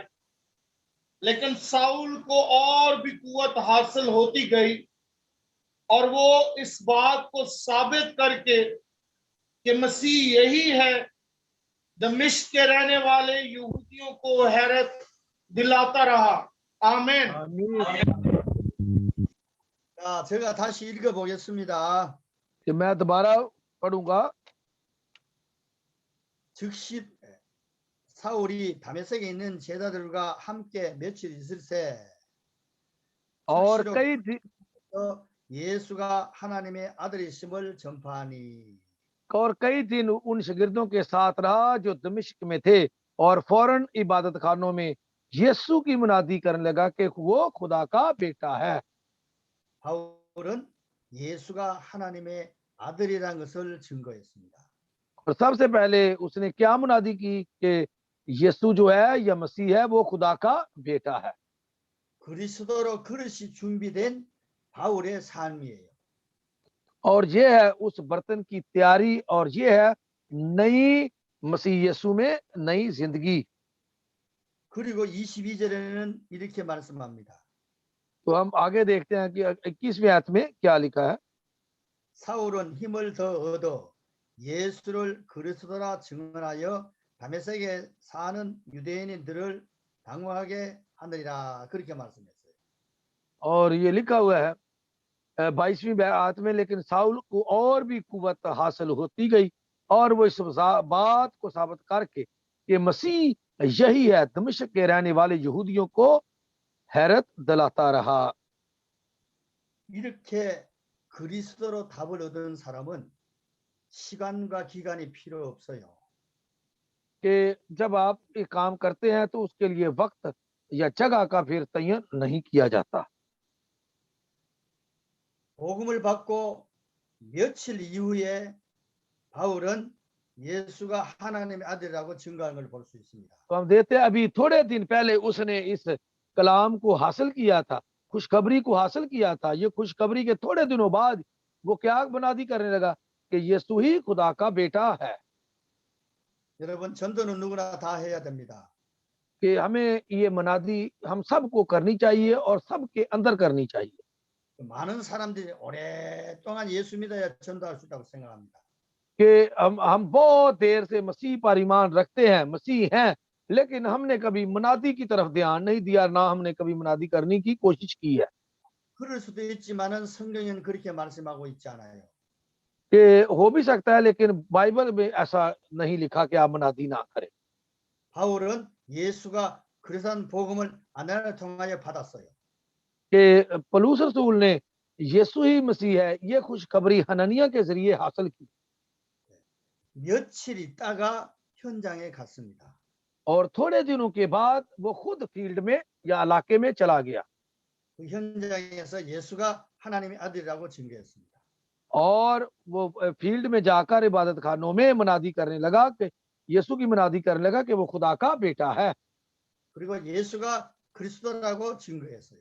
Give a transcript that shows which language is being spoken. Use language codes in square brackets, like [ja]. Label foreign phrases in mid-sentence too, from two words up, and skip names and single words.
[ur] لیکن ساؤل کو اور بھی قوت حاصل ہوتی گئی اور وہ اس بات کو ثابت کر کے کہ مسیح یہی ہے، دمشق کے رہنے والے یہودیوں کو حیرت دلاتا رہا. आमीन। [ko] 자, 제가 다시 읽어보겠습니다. [ur] کہ میں دوبارہ پڑھوں گا. [ko] 즉시 사울이 다메섹에 있는 제자들과 함께 며칠 있을새 [ur] और [ko] 수시로 [ur] کئی د-- [ko] 예수가 하나님의 아들이심을 전파하니 [ur] اور کئی دن ان شاگردوں کے ساتھ رہا جو دمشق میں تھے اور فوراً عبادت خانوں میں یسوع کی منادی کرنے لگا کہ وہ خدا کا بیٹا ہے. [ko] 바울은 예수가 하나님의 아들이라는 것을 증거했습니다. [ur] اور سب سے پہلے اس نے کیا منادی کی کہ یسوع جو ہے یا مسیح ہے وہ خدا کا بیٹا ہے. [ko] 그리스도로 그릇이 준비된 바울의 삶이에요. [ur] اور یہ ہے اس برتن کی تیاری اور یہ ہے نئی مسیح یسوع میں نئی زندگی. [ko] 그리고 22절에는 이렇게 말씀합니다. [ur] تو ہم آگے دیکھتے ہیں کہ 21ویں آیت میں کیا لکھا ہے. [ko] 사울은 힘을 더 얻어 예수를 그리스도라 증언하여 다메섹에 사는 유대인들을 당황하게 하느니라 그렇게 말씀했어요. [ur] اور یہ لکھا ہوا ہے 22ویں آیت میں، لیکن ساؤل کو اور بھی قوت حاصل ہوتی گئی اور وہ اس بات کو ثابت کر کے کہ مسیح یہی ہے دمشق کے رہنے والے یہودیوں کو حیرت دلاتا رہا. [ko] 이렇게 그리스도로 답을 얻은 사람은 시간과 기간이 필요 없어요. [ur] کہ جب آپ یہ کام کرتے ہیں تو اس کے لیے وقت یا جگہ کا پھر تعین نہیں کیا جاتا. [ko] 복음을 받고 며칠 이후에 바울은 예수가 하나님의 아들이라고 증거하는 걸 볼 수 있습니다. [ur] تو ہم دیتے ہیں ابھی تھوڑے دن پہلے اس نے اس کلام کو حاصل کیا تھا، خوشخبری کو حاصل کیا تھا. یہ خوشخبری کے تھوڑے دنوں بعد وہ کیا بنیادی کرنے لگا کہ یسوع ہی خدا کا بیٹا ہے. [ko] 여러분 전도는 누구나 다 해야 됩니다. [ur] کہ ہمیں یہ منادی ہم سب کو کرنی چاہیے اور سب کے اندر کرنی چاہیے. [ko] 많은 사람들이 오랫동안 예수 믿어야 전도할 수 있다고 생각합니다. [ur] کہ ہم بہت دیر سے مسیح پر ایمان رکھتے ہیں، مسیح ہیں، لیکن ہم نے کبھی منادی کی طرف دھیان نہیں دیا، نہ ہم نے کبھی منادی کرنے کی کوشش کی ہے. [ko] 그럴 수도 있지만은 성경에는 그렇게 말씀하고 있지 않아요. [ur] کہ ہو بھی سکتا ہے، لیکن بائبل میں ایسا نہیں لکھا کہ آپ منادی نہ کریں. [ko] 바울은 예수가 그리스도인 복음을 아나니아를 통하여 받았어요. [ur] کہ پولس رسول نے یسوع ہی مسیح ہے یہ خوشخبری حننیاہ کے ذریعے حاصل کی [ko] 며칠 있다가 현장에 갔습니다. [ur] اور تھوڑے دنوں کے بعد وہ خود فیلڈ میں یا علاقے میں چلا گیا [ko] 그 현장에서 예수가 하나님의 아들이라고 증거했습니다. [ur] اور وہ فیلڈ میں جا کر عبادت خانوں میں منادی کرنے لگا کہ یسوع کی منادی کرنے لگا کہ وہ خدا کا بیٹا ہے [ko] 그리고 예수가 그리스도라고 증거했어요.